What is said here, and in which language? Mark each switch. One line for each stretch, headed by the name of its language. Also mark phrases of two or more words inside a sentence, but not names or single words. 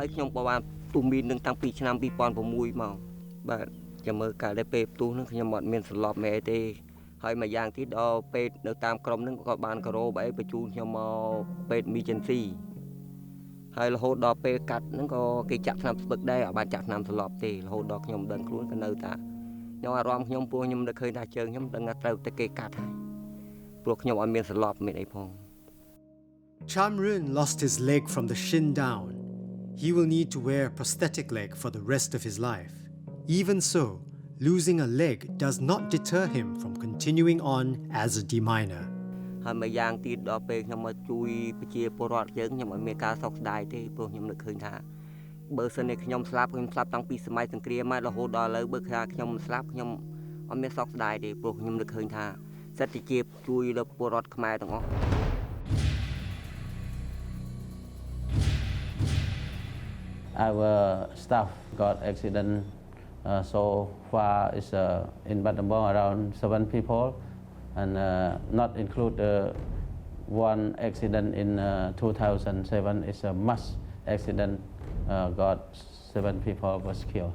Khmer: ខ្ញុំក៏បានទុះមីននឹងតាំងពីឆ្នាំ2006មកបាទចាំមើលកាលដែលពេលផ្ទុះនឹងខ្ញុំអត់មានសន្លប់មែនទេហើយមួយយ៉ាងទៀតដល់ពេទ្យនៅតាមក្រុមនឹងក៏បានការ៉ូបអីបញ្ជូនខ្ញុំមកពេទ្យ emergency ហើយរហូតដល់ពេលកាត់ហ្នឹងក៏គេចាក់ថ្នាំស្ពឹកដែរអត់បានចាក់ថ្នាំសន្លប់ទេរហូតដល់ខ្ញុំដឹងខ្លួនក៏នៅតែខ្ញុំអារម្មណ៍ខ្ញុំពោះខ្ញុំនឹកឃើញថាជើងខ្ញុំដឹងថាត្រូវតែគេកាត់ហើយព្រោះខ្ញុំអត់មានសន្លប់មានអីផង
English: Chamrun lost his leg from the shin down. he will need to wear a prosthetic leg for the rest of his life. Even so, losing a leg does not deter him from continuing on as a deminer.
Khmer: ហើយមួយយ៉ាងទៀតដល់ពេលខ្ញុំមកជួយប្រជាពលរដ្ឋយើងខ្ញុំអត់មានការសោកស្ដាយទេព្រោះខ្ញុំនឹកឃើញថាបើសិនជាខ្ញុំស្លាប់តាំងពីសម័យសង្គ្រាមមករហូតដល់ឥឡូវបើថាខ្ញុំស្លាប់ខ្ញុំអត់មានសោកស្ដាយទេព្រោះខ្ញុំនឹកឃើញថាសិទ្ធិជាជួយដល់ពលរដ្ឋខ្មែរទាំងអស់
English: Our staff got accident so far is in Battambang around 7 people and not include one accident in 2007 is a mass accident got 7 people was killed.